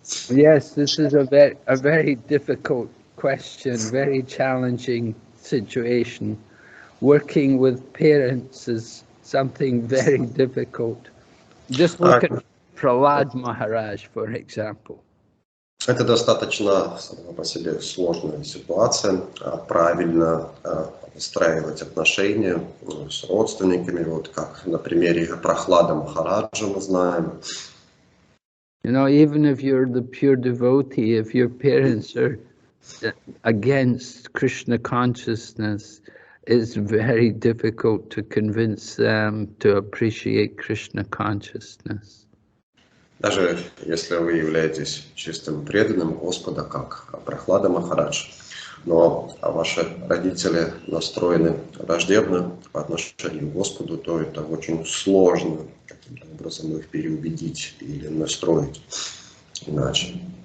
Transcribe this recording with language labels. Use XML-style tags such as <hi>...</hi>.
<en>Yes, this is a very difficult question, very challenging situation. Working with parents is something very difficult. Just look at Prahlad Maharaj, for example.</en> <ru>Это достаточно сама по себе сложная ситуация. Правильно выстраивать отношения с родственниками, вот как на примере Прохлада Махараджа мы знаем.</ru> <en>You know, even if you're the pure devotee, if your parents are against Krishna consciousness, it's very difficult to convince them to appreciate Krishna consciousness.</en> <ru>Даже если вы являетесь чистым преданным Господа, как Прохлада Махарадж, но ваши родители настроены враждебно по отношению к Господу, то это очень сложно каким-то образом их переубедить или настроить иначе.</ru>